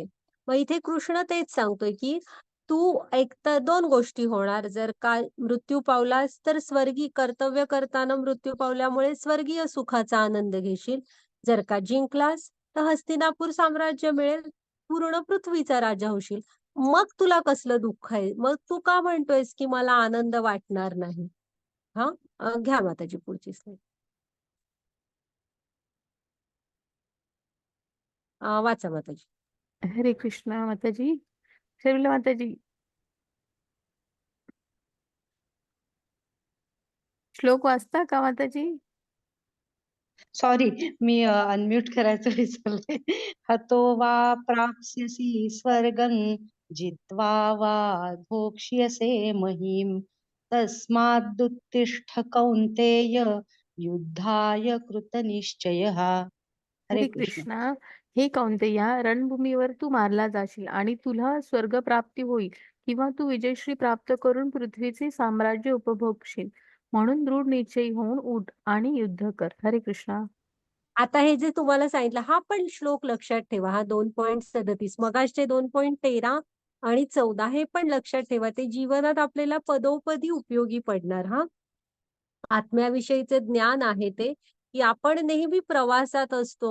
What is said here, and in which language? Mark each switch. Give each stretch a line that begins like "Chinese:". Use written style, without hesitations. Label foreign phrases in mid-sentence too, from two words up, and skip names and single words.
Marathi: मग इथे कृष्ण तेच सांगतोय की तू एक तर दोन गोष्टी होणार, जर का मृत्यू पावलास तर स्वर्गीय कर्तव्य करताना मृत्यू पावल्यामुळे स्वर्गीय सुखाचा आनंद घेशील, जर का जिंकलास तर हस्तिनापूर साम्राज्य मिळेल, पूर्ण पृथ्वीचा राजा होशील. मग तुला कसलं दुःख आहे? मग तू का म्हणतोयस की मला आनंद वाटणार नाही? हा, घ्या माताजी पुढची स्लाइड. वाचा माताजी. हरे कृष्णा माताजी. शर्मिला माताजी, श्लोक वाचता का माताजी? सॉरी, मी अनम्यूट करायचं विसरले.
Sanskrit: हतो वा प्राप्स्यसि स्वर्गं जित्वा वा भोक्ष्यसे महीम् तस्मादुत्तिष्ठ कौन्तेय युद्धाय कृतनिश्चयः.
Marathi: हरे हरे कृष्ण. कृष्णा. हे कौंतेया, रणभूमीवर तू मारला जाशील आणि तुला स्वर्ग प्राप्ती होईल किंवा तू विजयश्री प्राप्त करून पृथ्वीचे साम्राज्य उपभोगशील. म्हणून दृढ निश्चयी होऊन उठ आणि युद्ध कर. हरे कृष्णा. आता हे जे तुम्हाला सांगितलं हा पण श्लोक लक्षात ठेवा. हा 2.37 मगाचचे 2.13 आणि 14 हे पण लक्षात ठेवा. ते जीवनात आपल्याला पदोपदी उपयोगी पडणार. हा आत्म्याविषयीचे ज्ञान आहे ते, की आपण नेहमी प्रवासात असतो.